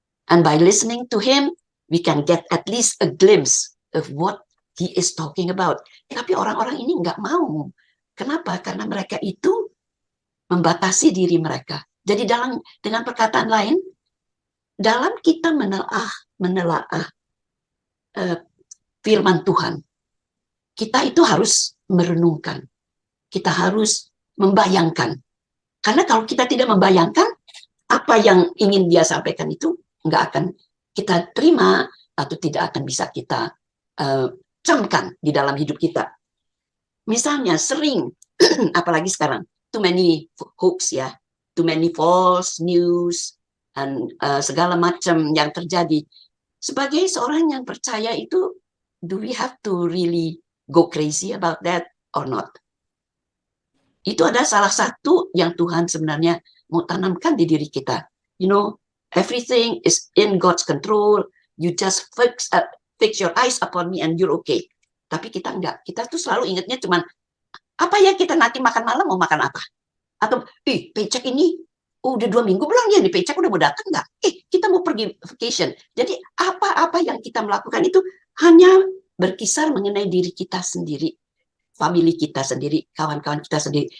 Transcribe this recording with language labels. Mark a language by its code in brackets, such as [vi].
[en] And by listening to Him, we can get at least a glimpse of what He is talking about. [id] Tapi orang-orang ini nggak mau. Kenapa? Karena mereka itu membatasi diri mereka. Jadi dengan perkataan lain, dalam kita menelaah firman Tuhan, kita itu harus merenungkan. Kita harus membayangkan. Karena kalau kita tidak membayangkan, apa yang ingin Dia sampaikan itu nggak akan kita terima atau tidak akan bisa kita camkan di dalam hidup kita. Misalnya sering, apalagi sekarang, [en] too many hoax [id] ya, [en] too many false news, [id] dan segala macam yang terjadi. Sebagai seorang yang percaya itu, [en] do we have to really go crazy about that or not? [id] Itu adalah salah satu yang Tuhan sebenarnya mau tanamkan di diri kita. [en] You know, everything is in God's control. You just fix your eyes upon me and you're okay. [id] Tapi kita enggak. Kita tuh selalu ingatnya cuman, apa ya kita nanti makan malam mau makan apa? Atau, paycheck ini udah 2 minggu belum ya, nih paycheck udah mau datang enggak? Kita mau pergi vacation. Jadi apa-apa yang kita melakukan itu hanya berkisar mengenai diri kita sendiri, family kita sendiri, kawan-kawan kita sendiri.